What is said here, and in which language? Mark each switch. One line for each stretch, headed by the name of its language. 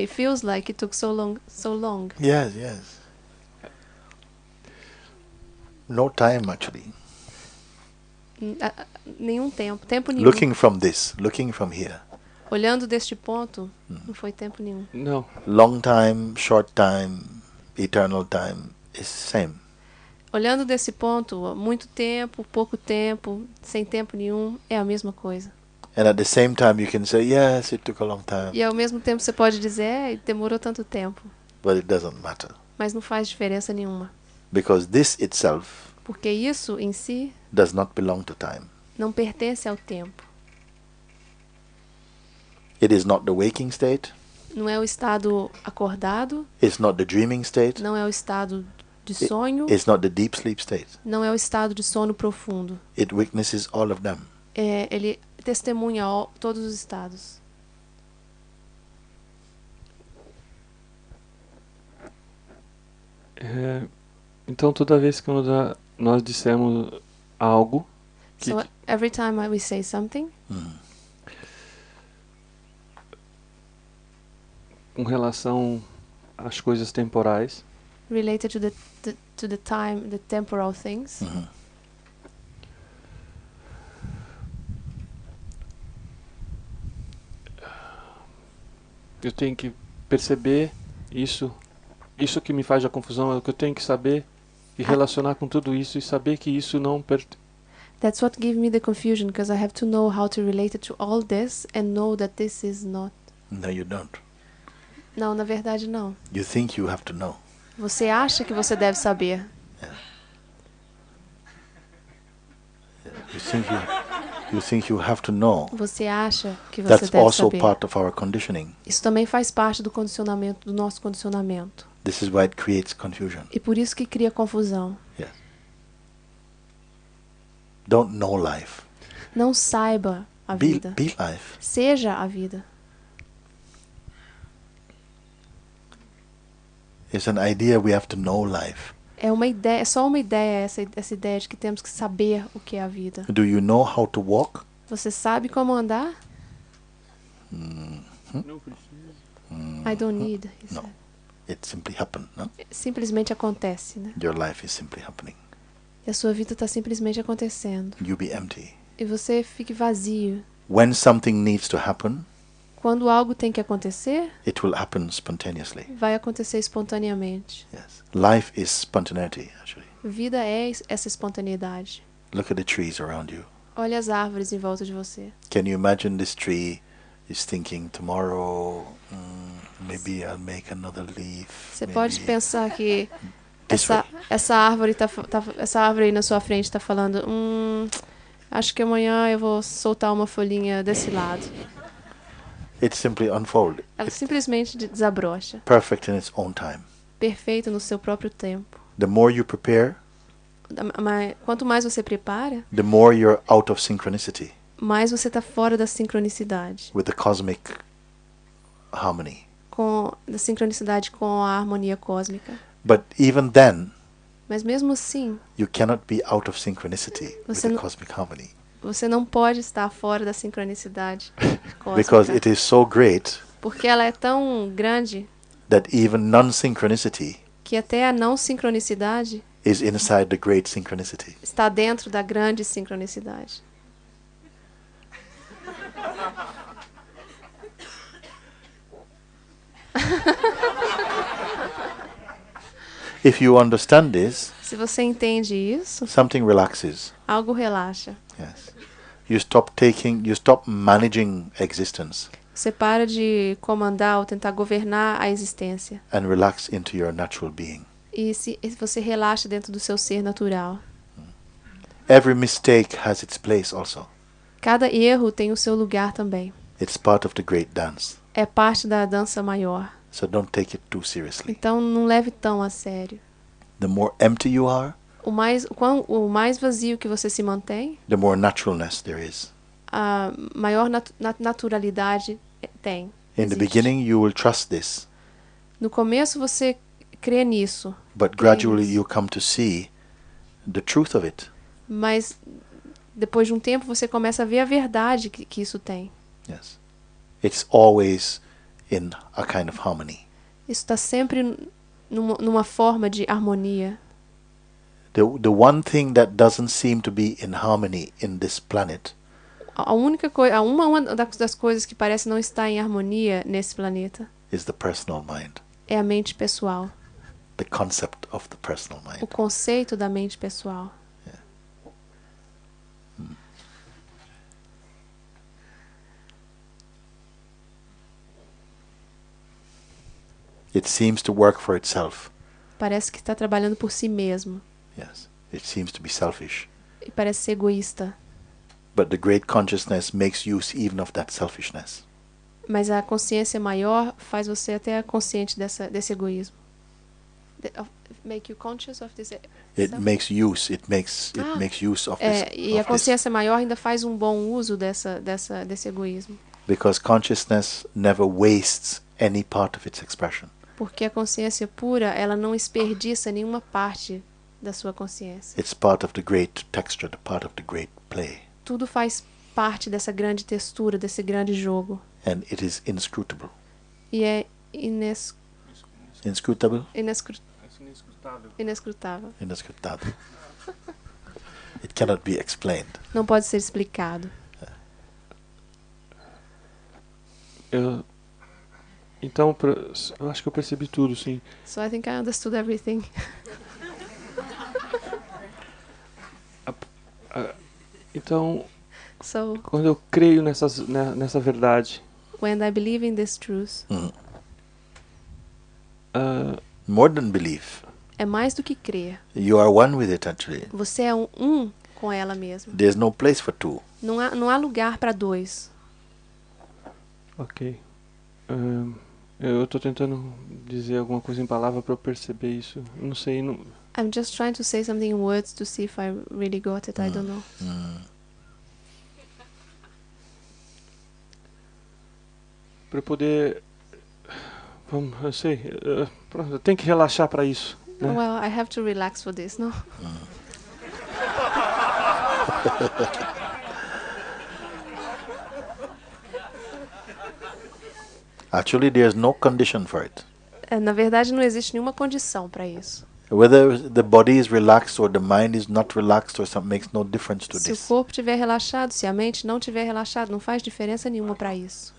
English: It feels like it took so long. Yes, yes. No time actually.
Portuguese: Nenhum tempo nenhum.
English: Looking from this, looking from here.
Portuguese: Olhando deste ponto, não foi tempo nenhum. Não.
English: Long time, short time, eternal time is same.
Portuguese: Olhando desse ponto, muito tempo, pouco tempo, sem tempo nenhum, é a mesma coisa.
English: And at the same time you can say, yes, it took a long time,
Portuguese: E ao mesmo tempo você pode dizer, demorou tanto tempo.
English: but it doesn't matter.
Portuguese: Mas não faz diferença nenhuma.
English: Because this itself
Portuguese: Porque isso em si
English: does not belong to time.
Portuguese: não pertence ao tempo.
English: It is not the waking state.
Portuguese: Não é o estado acordado,
English: It's not the dreaming state.
Portuguese: não é o estado de sonho,
English: It's not the deep sleep state.
Portuguese: não é o estado de sono profundo.
English: It witnesses all of them.
Portuguese: Ele testemunha todos os estados. Então toda vez que nós dissemos algo que,
English: So every time we say something
Portuguese: com relação às coisas temporais,
English: related to the time, the temporal things,
Portuguese: eu tenho que perceber isso que me faz a confusão, é o que eu tenho que saber e relacionar com tudo isso e saber que isso não
English: that's what gives me the confusion, because I have to know how to relate it to all this and know that this is not. No, you don't.
Portuguese: Não, na verdade não.
English: You think you have to know.
Portuguese: Você acha que você deve saber.
English: You think You think you have to know.
Portuguese: Você acha que você
English: That's
Portuguese: deve
English: also
Portuguese: saber.
English: part of our conditioning.
Portuguese: Isso também faz parte do condicionamento, do nosso condicionamento.
English: This is why it creates confusion.
Portuguese: E por isso que cria confusão.
English: Yes. Don't know life.
Portuguese: Não saiba a
English: Be
Portuguese: vida.
English: life.
Portuguese: Seja a vida.
English: It's an idea we have to know life.
Portuguese: É uma ideia, é só uma ideia essa ideia de que temos que saber o que é a vida.
English: Do you know how to walk?
Portuguese: Você sabe como andar? Não precisa.
English: I don't need. he No. said. It simply happened, no?
Portuguese: Simplesmente acontece, né?
English: Your life is simply happening.
Portuguese: E a sua vida está simplesmente acontecendo.
English: You be empty.
Portuguese: E você fique vazio.
English: When something needs to happen,
Portuguese: Quando algo tem que acontecer,
English: it will happen spontaneously.
Portuguese: vai acontecer espontaneamente.
English: Yes. Life is spontaneity, actually.
Portuguese: Vida é essa espontaneidade.
English: Look at the trees around you.
Portuguese: Olha as árvores em volta de você.
English: Can you imagine this tree is thinking tomorrow, maybe I'll make another leaf.
Portuguese: Você
English: maybe
Portuguese: pode pensar que
English: this way.
Portuguese: essa árvore essa árvore aí na sua frente está falando, acho que amanhã eu vou soltar uma folhinha desse lado.
English: It simply unfolds.
Portuguese: Ela simplesmente desabrocha.
English: Perfect in its own time.
Portuguese: Perfeito no seu próprio tempo.
English: The more you prepare,
Portuguese: Quanto mais você prepara,
English: the more you're out of synchronicity
Portuguese: mais você está fora da sincronicidade.
English: with the cosmic harmony.
Portuguese: Da sincronicidade com a harmonia cósmica.
English: But even then,
Portuguese: Mas mesmo assim,
English: you cannot be out of synchronicity with
Portuguese: Você
English: the
Portuguese: não-
English: cosmic harmony.
Portuguese: você não pode estar fora da sincronicidade
English: Because
Portuguese: cósmica.
English: it is so great
Portuguese: Porque ela é tão grande
English: that even non-synchronicity
Portuguese: que até a não sincronicidade
English: is inside the great synchronicity.
Portuguese: está dentro da grande sincronicidade.
English: If you understand this,
Portuguese: Se você entende isso,
English: something relaxes.
Portuguese: algo relaxa.
English: Yes. You stop managing existence
Portuguese: Você para de comandar ou tentar governar a existência.
English: and relax into your natural being.
Portuguese: E você relaxa dentro do seu ser natural.
English: Every mistake has its place also.
Portuguese: Cada erro tem o seu lugar também.
English: It's part of the great dance.
Portuguese: É parte da dança maior.
English: So don't take it too seriously.
Portuguese: Então não leve tão a sério.
English: The more empty you are,
Portuguese: O mais vazio que você se mantém,
English: the more naturalness there is.
Portuguese: a maior naturalidade tem.
English: In the
Portuguese: Existe.
English: beginning, you will trust this,
Portuguese: No começo você crê nisso,
English: but gradually you come to see the truth of it.
Portuguese: mas depois de um tempo você começa a ver a verdade que isso tem.
English: Yes. It's always in a kind of harmony.
Portuguese: Isso está sempre numa forma de harmonia.
English: The one thing that doesn't seem to be in harmony in this planet
Portuguese: A única coisa, uma das coisas que parece não estar em harmonia nesse planeta
English: is the personal mind,
Portuguese: é a mente pessoal,
English: the concept of the personal
Portuguese: o
English: mind.
Portuguese: conceito da mente pessoal.
English: It seems to work for itself.
Portuguese: Parece que está trabalhando por si mesmo
English: Yes. It seems to be selfish.
Portuguese: e parece ser egoísta.
English: But the great consciousness makes use even of that selfishness.
Portuguese: Mas a consciência maior faz você até consciente desse egoísmo.
English: Make you conscious of this. It makes use. It makes use of this.
Portuguese: E a
English: of this.
Portuguese: consciência maior ainda faz um bom uso desse egoísmo.
English: Because consciousness never wastes any part of its expression.
Portuguese: Porque a consciência pura, ela não desperdiça nenhuma parte da sua consciência.
English: It's part of the great texture, the part of the great play.
Portuguese: Tudo faz parte dessa grande textura, desse grande jogo.
English: And it is inscrutable.
Portuguese: E é
English: Inscrutable?
Portuguese: inescrutável.
English: Inescrutable. It cannot be explained.
Portuguese: Não pode ser explicado. Então, eu acho que eu percebi tudo, sim.
English: So I think I understood everything.
Portuguese: Então,
English: So
Portuguese: quando eu creio nessa verdade,
English: when I believe in this truth, More than belief.
Portuguese: é mais do que crer.
English: You are one with it, actually.
Portuguese: Você é um com ela mesma.
English: There's no place for two.
Portuguese: Não há lugar para dois. Ok. Eu estou tentando dizer alguma coisa em palavra para eu perceber isso. Não sei. Não...
English: I'm just trying to say something in words to see if I really got it. I don't know.
Portuguese: Para eu poder... Vamos, eu sei. Pronto, eu tenho que relaxar para isso. Né?
English: Well, I have to relax for this, no? Actually, there's no condition for it.
Portuguese: Na verdade, não existe nenhuma condição para isso.
English: Whether the body is relaxed or the mind is not relaxed or something makes no difference to
Portuguese: Se o
English: this.
Portuguese: corpo estiver relaxado, se a mente não estiver relaxada, não faz diferença nenhuma para isso.